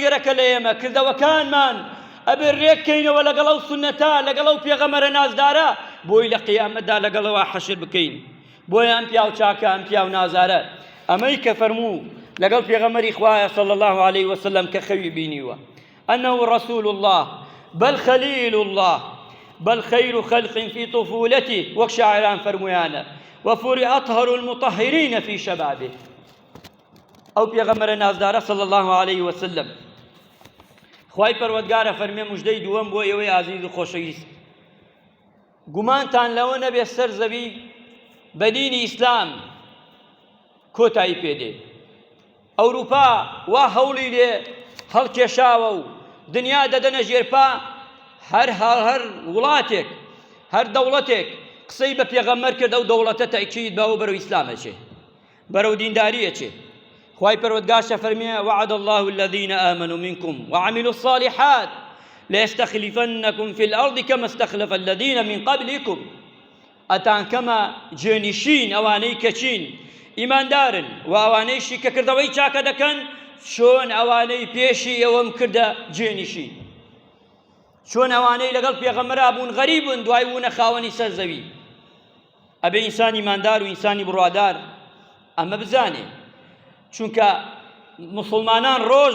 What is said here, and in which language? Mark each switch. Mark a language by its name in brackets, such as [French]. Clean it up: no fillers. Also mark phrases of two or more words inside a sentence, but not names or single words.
[Central Kurdish] گەرەکە لە ئێمە کردەوەکانمان ئەبێ ڕێککەینەوە لەگەڵ ئەو سونەتە لەگەڵ ئەو پێغەمبەرە نازدارە بۆی لە قیامەتدا لەگەڵەوە حەشر بکەین بۆیە ئەم پیاو چاکە ئەم پیاو نازارە ئەمەی کە فەرموو لەگەڵ پێغەمبەری خوایە [Arabic] صلی الله عليه وسلم [Central Kurdish] کە خەوی بینیوە [Arabic] أنه رسول الله بل خليل الله بل خير خلق في طفولته [Central Kurdish] وەک شاعران فەرموویانە [Arabic] وفور أطهر المطهرين في شبابه [Central Kurdish] ئەو پێغەمبەرە نازدارە [Arabic] صلی الله عليه وسلم [Central Kurdish] خوای پەروەردگارە فەرمێ موژدەی دووەم بۆ ئێوەی ئازیز و خۆشەویست گومانتان لەوە نەبێ سەر زەوی بە دینی ئیسلام کۆتایی پێدێ ئەوروپا وا هەوڵی لێ هەڵکێشاوە و دنیا دەدەنە ژێرپا هەر وڵاتێک هەر دەوڵەتێک قسەی بە پێغەمبەر کرد ئەو دەوڵەتە تەئکید بەوە بەرەو ئیسلامەچێ بەرەو دینداریەچێ خوای پەروەردگارشە فەرمێ [Arabic] وعد الله الذين آمنوا منكم وعملوا الصالحات ليستخلفنكم في الأرض كما استخلف الذين من قبلكم [Central Kurdish] ئەتان کەمە جێنشین ئەوانەی کەچین ئیماندارن و ئەوانەیشی کە کردەوەی چاکە دەکەن چۆن ئەوانەی پێشی ئەوەم کردە جێنشین چۆن ئەوانەی لەگەڵ پێغەمبەرا بوون غەریبن دوای بوونە خاوەنی سەرزەوی ئەبێ ئینسانی ماندار و ئینسانی بڕوادار ئەمە بزانێ چونکە مسلمانان ڕۆژ